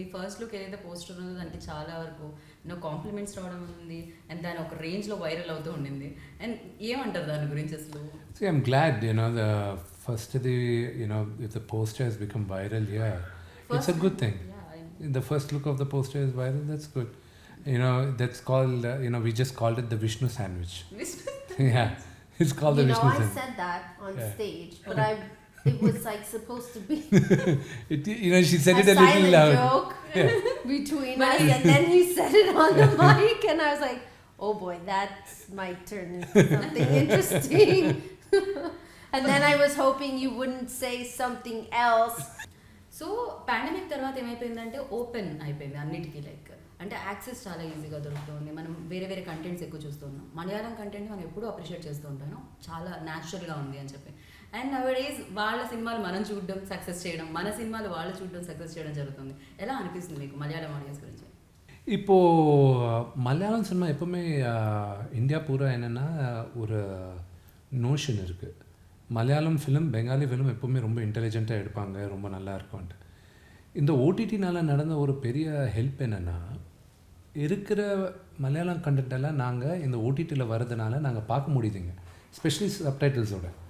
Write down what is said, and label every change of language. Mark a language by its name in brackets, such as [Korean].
[Telugu] మీ first look ఏదైతే poster ఉందో దానికి చాలా వరకు కాంప్లిమెంట్స్ రావడం ఉంది అండ్ దాని ఒక రేంజ్లో వైరల్ అవుతూ ఉండింది. అండ్ ఏమంటారు దాని గురించి అసలు? [English] See, I'm glad, the first if the poster has become viral, it's a good thing. The first look of the poster is viral, that's good. That's called, we just called it the Vishnu sandwich. Yeah, it's called the Vishnu I sandwich. said that on stage, but it was supposed to be She said it a silent little loud. joke between us, and then he said it on the mic, and I was like, oh boy, that might turn into something interesting. And then I was hoping you wouldn't say something else. [Telugu] So pandemic తర్వాత ఏమైపోయిందంటే open అయిపోయింది అన్నిటికీ. అంటే access చాలా ఈజీగా దొరుకుతుంది. మనం వేరే వేరే కంటెంట్స్ ఎక్కువ చూస్తున్నాం. మలయాళం కంటెంట్ మనం ఎప్పుడూ అప్రిషియేట్ చేస్తూ ఉంటాను, చాలా న్యాచురల్గా ఉంది అని చెప్పి. అండ్ నవడేస్ వాళ్ళ సినిమాలు మనం చూడడం సక్సెస్ చేయడం, మన సినిమాలు వాళ్ళు చూడడం సక్సెస్ చేయడం జరుగుతుంది. ఎలా అనిపిస్తుంది మీకు మలయాళం ఆడియన్స్ గురించి? [Tamil] இப்போது மலையாளம் சினிமா எப்போவுமே இந்தியா பூரா என்னென்னா ஒரு நோஷன் இருக்குது, மலையாளம் ஃபிலிம் பெங்காலி ஃபிலிம் எப்போவுமே ரொம்ப இன்டெலிஜென்ட்டாக எடுப்பாங்க, ரொம்ப நல்லா இருக்கும்ன்ட்டு. இந்த ஓடிடினால் நடந்த ஒரு பெரிய ஹெல்ப் என்னென்னா, இருக்கிற மலையாளம் கண்டென்ட்டெல்லாம் நாங்கள் இந்த ஓடிடியில் வர்றதுனால நாங்கள் பார்க்க முடியுதுங்க, ஸ்பெஷலி சப்டைட்டில்ஸோட.